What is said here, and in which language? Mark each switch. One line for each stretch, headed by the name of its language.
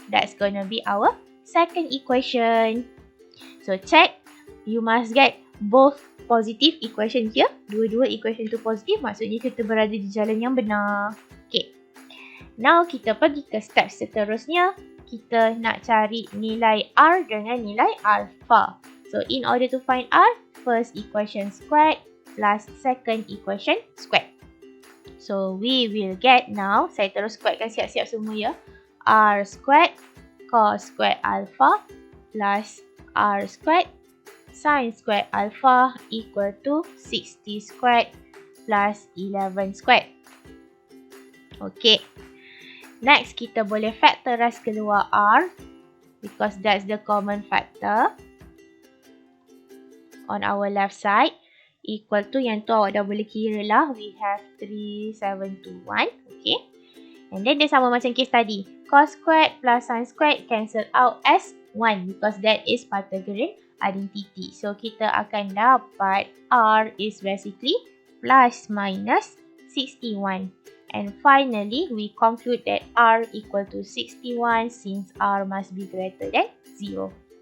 English: That's gonna be our second equation. So, check. You must get both positive equation here.
Malay: Dua-dua equation tu positif. Maksudnya kita berada di jalan yang benar. Okay. Now, kita pergi ke step seterusnya. Kita nak cari nilai R dengan nilai alpha.
English: So, in order to find R, first equation squared plus second equation squared. So, we will get now.
Malay: Saya terus squaredkan siap-siap semua ya.
English: R squared cos squared alpha plus R squared sin squared alpha equal to 60 squared plus 11 squared. Okay. Next,
Malay: kita boleh factorize keluar R
English: because that's the common factor on our left side.
Malay: Equal to, yang tu awak dah boleh kira lah.
English: We have 3721. Okay. And then
Malay: dia sama macam case tadi.
English: Cos squared plus sin squared cancel out as 1 because that is Pythagorean identity. So,
Malay: kita akan dapat
English: R is basically plus minus 61. And finally, we conclude that R equal to 61 since R must be greater than 0.